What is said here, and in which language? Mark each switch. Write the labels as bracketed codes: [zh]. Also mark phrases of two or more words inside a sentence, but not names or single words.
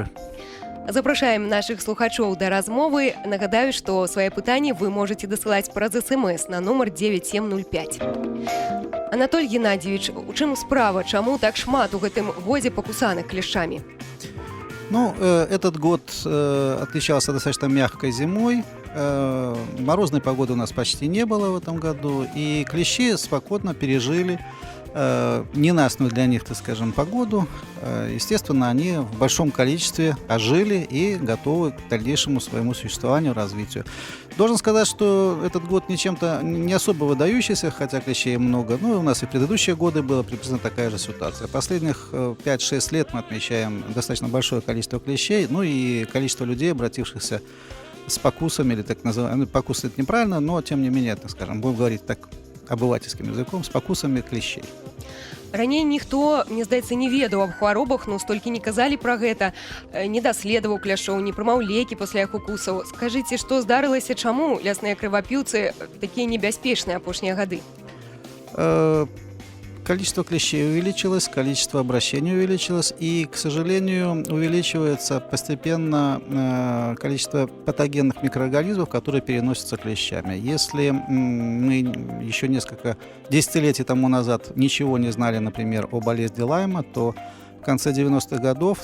[be] Запрашаем нашых слухачоў да размовы. Нагадаю, што свае пытанні вы можаце дасылаць праз СМС на нумар 9705. Анатоль Геннадьевич, у чым справа? Чаму так шмат у гэтым годзе пакусаных клешчамі? [ru] Ну, этот год отличался достаточно мягкой зимой. Морозной погоды у нас почти не было в этом году. И клещи спокойно пережили ненастную для них, так скажем, погоду. Естественно, они в большом количестве ожили и готовы к дальнейшему своему существованию, развитию. Должен сказать, что этот год ничем-то не особо выдающийся, хотя клещей много. Ну, и у нас и в предыдущие годы была приблизительно такая же ситуация. Последних 5-6 лет мы отмечаем достаточно большое количество клещей, ну и количество людей, обратившихся с покусами, или так называемыми, покусы это неправильно, но тем не менее, так скажем, будем говорить так обывательским языком, с покусами клещей. [be] Раней ніхто, мне здаецца, не ведаў аб хваробах, но столькі не казалі пра гэта, не даследаваў кляшоў, не прымаў лекі пасля іх укусаў. Скажыце, што здарылася, чаму лясныя крывапіўцы такія небяспечныя апошнія гады? [ru] Количество клещей увеличилось, количество обращений увеличилось, и, к сожалению, увеличивается постепенно количество патогенных микроорганизмов, которые переносятся клещами. Если мы еще несколько десятилетий тому назад ничего не знали, например, о болезни Лайма, то в конце 90-х годов,